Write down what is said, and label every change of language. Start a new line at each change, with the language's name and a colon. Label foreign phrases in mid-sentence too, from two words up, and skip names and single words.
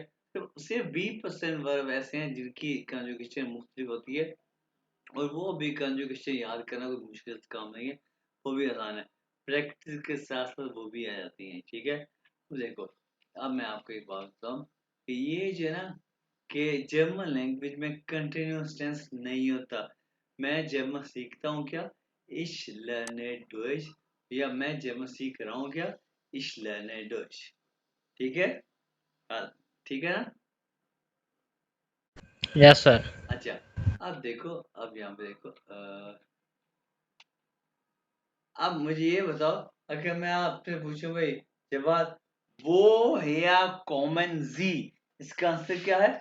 Hindi: तो सिर्फ 20% वर्ब ऐसे हैं जिनकी कंजुगेशन मुख्तलिफ होती है, और वो भी कंजुगेशन याद करना कोई मुश्किल काम नहीं है, वो भी आसान है, प्रैक्टिस के साथ साथ वो भी आ जाती हैं, ठीक है। तो देखो, अब मैं आपको एक बात बताऊँ कि ये जो है ना, कि
English: German language
Hindi: में
English: continuous tense
Hindi: नहीं होता। मैं जर्मन सीखता हूँ क्या,
German: Ich lerne Deutsch,
Hindi: या मैं जर्मन सीख रहा हूँ क्या?
German: Ich lerne Deutsch.
Hindi: ठीक है? हाँ, ठीक है ना?
English: yes sir.
Hindi: अच्छा, अब देखो, अब यहाँ पे देखो, अब मुझे ये बताओ, अगर मैं आपसे पूछूं भाई जवाब, वो है या कॉमन जी, इसका आंसर क्या है?